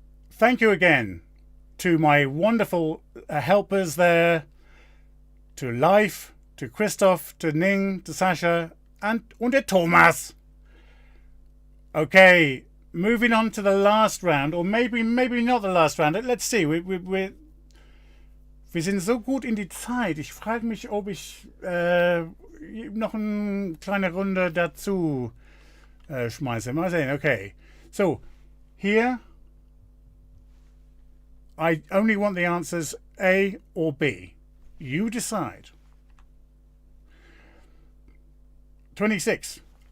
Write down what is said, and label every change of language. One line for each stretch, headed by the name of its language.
English: Thank you again to my wonderful helpers there, to Leif, to Christoph, to Ning, to Sasha, and to Thomas. Okay, moving on to the last round, or maybe not the last round. Let's see.
German: Wir sind so gut in die Zeit. Ich frage mich, ob ich noch eine kleine Runde dazu schmeiße. Mal sehen. Okay.
English: So, here I only want the answers A or B. You decide. 26.